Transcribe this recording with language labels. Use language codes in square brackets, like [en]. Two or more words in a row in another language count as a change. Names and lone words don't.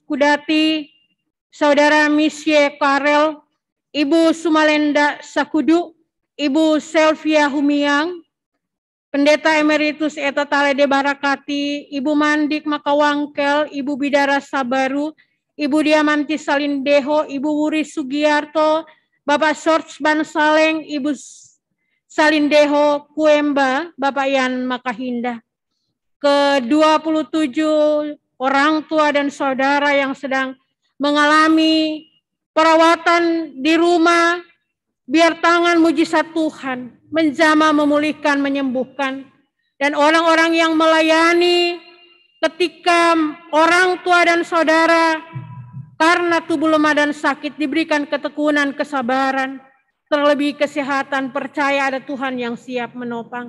[id] Kudati, Saudara Misye Karel, Ibu Sumalenda Sakudu, Ibu Selvia Humiang, Pendeta Emeritus Eta Talede Barakati, Ibu Mandik Makawangkel, Ibu Bidara Sabaru, Ibu Diamanti Salindeho, Ibu Wuri Sugiarto, Bapak Sorts Bansaleng, Ibu Salindeho Kuemba, Bapak Yan Makahinda. Ke-27 orang tua dan saudara yang sedang mengalami perawatan di rumah, biar tangan mujizat Tuhan menjamah, memulihkan, menyembuhkan. Dan orang-orang yang melayani ketika orang tua dan saudara karena tubuh lemah dan sakit diberikan ketekunan, kesabaran, terlebih kesehatan, percaya ada Tuhan yang siap menopang.